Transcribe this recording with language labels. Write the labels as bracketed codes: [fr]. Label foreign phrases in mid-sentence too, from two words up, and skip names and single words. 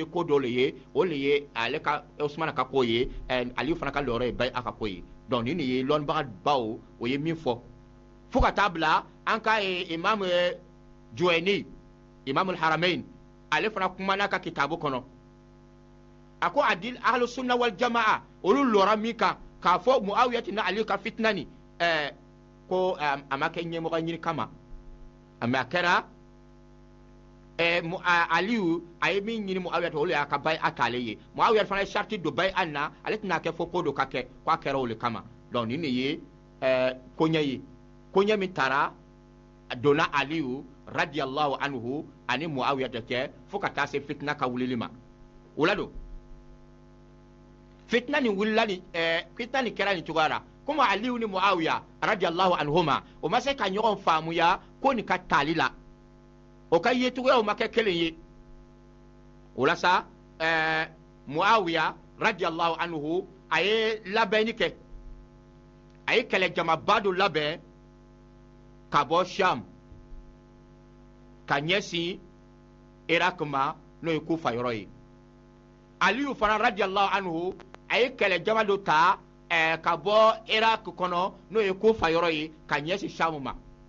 [bm] bɛ ko dɔ le ye o le ye ale ka usmana ka ko ye aliyu fana ka lɔrɔ ye bayi a ka ko ye donc nin ye lɔnnibaga baw o ye min fɔ fo ka taa bila an ka imam juwayni imam al-haramain ale fana kumana ka kitabu kɔnɔ a ko adil [ar] أهل السنة والجماعة [bm] olu lɔra min kan k'a fɔ muawiya tina aliyu ka fitina ni ko a ma kɛ ɲɛmɔgɔ ɲini kama mais a kɛra aliyu a ye min ɲini muawiya olu y'a ka bayi a t'ale ye muawiya fana ye sariti don bayi an na ale tɛna kɛ fɔ ko dɔ ka kɛ ko a kɛra o le kama donc nin de ye koɲɛ ye koɲɛ min taara donna aliyu [ar] رضي الله عنه [bm] ani muawiya de cɛ fo ka taa se fitina ka wulili ma o la don fitina nin wulila nin fitina nin kɛra nin cogoya la komi aliyu ni muawiya [ar] رضي الله عنهما [bm] o ma se ka ɲɔgɔn faamuya ko nin ka taali la o ka yecogoyaw ma kɛ kelen ye o la sa Muawiya [ar] رضي الله عنه [bm] a ye labɛnni kɛ a ye kɛlɛjamaba dɔ labɛn ka bɔ Sham ka ɲɛsin Irak ma n'o ye Kufa yɔrɔ ye. Aliyu fana [ar] رضي الله عنه [bm] a ye kɛlɛjama dɔ ta ka bɔ Irak kɔnɔ n'o ye Kufa yɔrɔ ye ka ɲɛsin Sham ma.